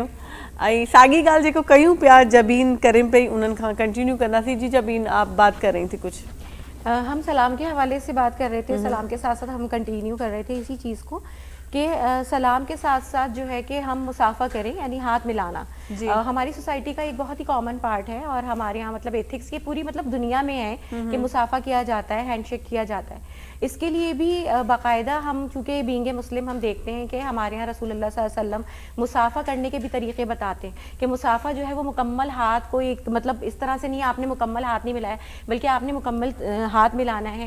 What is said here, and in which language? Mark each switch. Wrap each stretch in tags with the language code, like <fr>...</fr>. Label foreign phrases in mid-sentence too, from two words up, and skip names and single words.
<sd>ऐं साॻी ॻाल्हि जेको कयूं पिया जबीन करे पई, उन्हनि खां कंटिन्यू कंदासीं.</sd> <ur>جی جبین، آپ بات کر رہی تھی کچھ. ہم سلام کے حوالے سے بات کر رہے تھے. سلام کے ساتھ ساتھ ہم کنٹینیو کر رہے تھے اسی چیز کو کہ سلام کے ساتھ ساتھ جو ہے کہ ہم مصافحہ کریں, یعنی ہاتھ ملانا. ہماری سوسائٹی کا ایک بہت ہی</ur> <en>common part</en> <ur>ہے, اور ہمارے یہاں مطلب ایتھکس کی پوری مطلب دنیا میں ہے کہ مصافحہ کیا جاتا ہے,</ur> <en>hand shake</en> <ur>کیا جاتا ہے. اس کے لیے بھی باقاعدہ ہم چونکہ</ur> <en>being Muslim</en> <ur>ہم دیکھتے ہیں کہ ہمارے یہاں رسول اللہ</ur> <ar>صلی اللہ علیہ وسلم</ar> <ur>مصافحہ کرنے کے بھی طریقے بتاتے ہیں کہ مصافحہ جو ہے وہ مکمل ہاتھ کو ایک مطلب اس طرح سے نہیں آپ نے مکمل ہاتھ نہیں ملایا, بلکہ آپ نے مکمل ہاتھ ملانا ہے.</ur>